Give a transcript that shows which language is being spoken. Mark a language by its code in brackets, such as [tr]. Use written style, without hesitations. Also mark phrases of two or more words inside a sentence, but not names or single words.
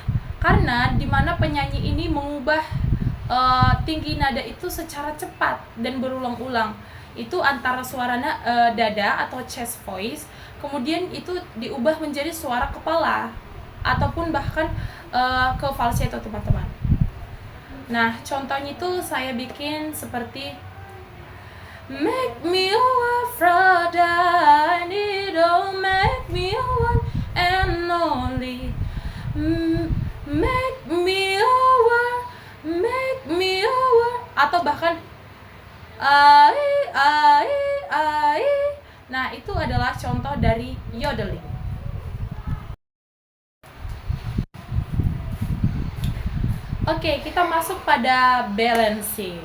[id] Karena dimana penyanyi ini mengubah tinggi nada itu secara cepat dan berulang-ulang. Itu antara suara dada atau [en] chest voice, [id] kemudian itu diubah menjadi suara kepala ataupun bahkan ke falsetto, teman-teman. Nah, contohnya itu saya bikin seperti [en] make me your Aphrodite, don't make me your one and only. Make me your, make me your, [id] atau bahkan ai. Nah, itu adalah contoh dari yodeling. Oke, kita masuk pada balancing.